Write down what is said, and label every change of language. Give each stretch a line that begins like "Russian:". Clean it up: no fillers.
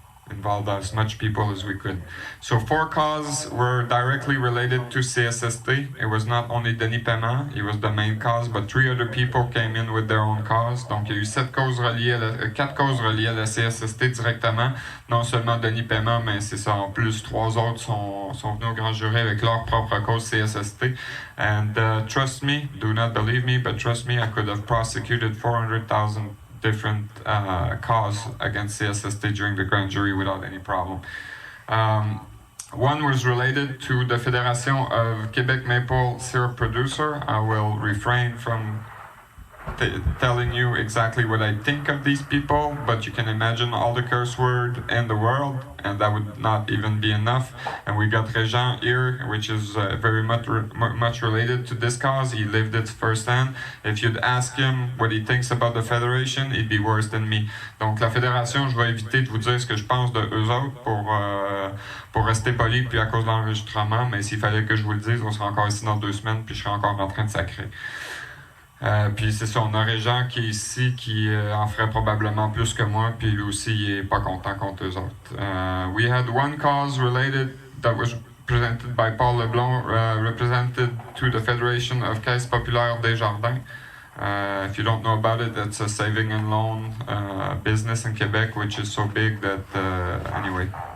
English: involved as much people as we could. So 4 causes were directly related to CSST. It was not only Denis Paiement, he was the main cause, but 3 other people came in with their own cause.
French: Donc il y a eu 4 causes reliées à la CSST directement. Non seulement Denis Paiement, mais c'est ça, en plus 3 autres sont venus au grand jury avec leur propre cause CSST.
English: And trust me, do not believe me, but trust me, I could have prosecuted 400,000 different cause against CSST during the grand jury without any problem. One was related to the Fédération of Quebec Maple Syrup Producer. I will refrain from telling you exactly what I think of these people, but you can imagine all the curse word in the world, and that would not even be enough. And we got Régent here, which is very much related to this cause. He lived it firsthand. If you'd ask him what he thinks about the Federation, he'd be worse than me.
French: Donc la Fédération, je vais éviter de vous dire ce que je pense de eux autres pour rester poli, puis à cause de l'enregistrement, mais s'il fallait que je vous le dise, on sera encore ici dans 2 semaines, puis je serai encore en train de sacrer. Puis c'est ça, on a Régent qui est ici, qui en ferait probablement plus que moi, puis lui aussi, il est pas content contre eux autres.
English: We had one cause related that was presented by Paul Leblanc, represented to the Federation of Caisse Populaire Desjardins. If you don't know about it, that's a saving and loan business in Quebec, which is so big that, anyway.